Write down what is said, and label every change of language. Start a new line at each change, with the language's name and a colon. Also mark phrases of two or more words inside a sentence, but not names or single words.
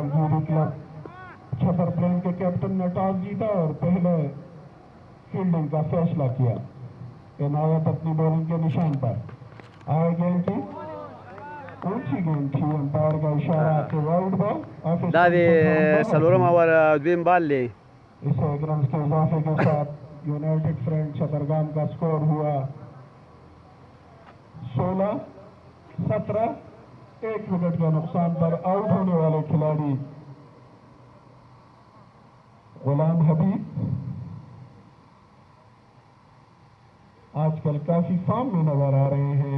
Hindi: जागीरी क्लब छपर प्लेन के कैप्टन ने टॉस जीता और पहले फील्डिंग का फैसला किया। इनायत अपनी बॉलिंग के निशान पर आए। गेंद की ऊंची गेंद थी, अंपायर का इशारा कि
English: wide ball.
Pashto: دا د څلورم اوور دویم بال دی
Hindi: इसे एक रन के इजाफे के साथ यूनाइटेड फ्रेंड छतरगाम का स्कोर हुआ 16-17। एक विकेट के नुकसान पर आउट होने वाले खिलाड़ी गुलाम हबीब आजकल काफी फॉर्म में नजर आ रहे हैं।